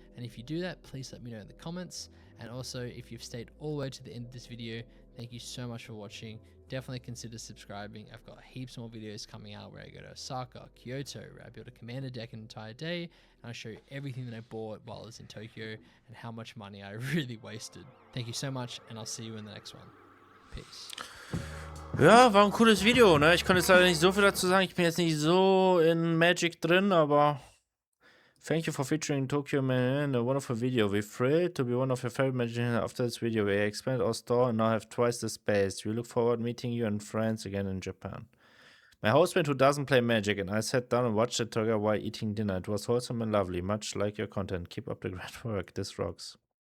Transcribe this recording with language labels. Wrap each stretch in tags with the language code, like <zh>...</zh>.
<en>And if you do that, please let me know in the comments. And also, if you've stayed all the way to the end of this video, thank you so much for watching. Definitely consider subscribing. I've got heaps more videos coming out where I go to Osaka, Kyoto, where I build a commander deck an entire day, and I show you everything that I bought while I was in Tokyo and how much money I really wasted. Thank you so much, and I'll see you in the next one. Peace.</en> <de>Ja, war ein cooles Video, ne? Ich konnte jetzt leider nicht so viel dazu sagen. Ich bin jetzt nicht so in Magic drin, aber thank you for featuring Tokyo Man in a wonderful video.</de> <en>We're thrilled to be one of your favorite magicians after this video. We expanded our store and now have twice the space. We look forward to meeting you and friends again in Japan. My housemate who doesn't play Magic and I sat down and watched it together while eating dinner. It was wholesome and lovely, much like your content. Keep up the great work. This rocks.</en>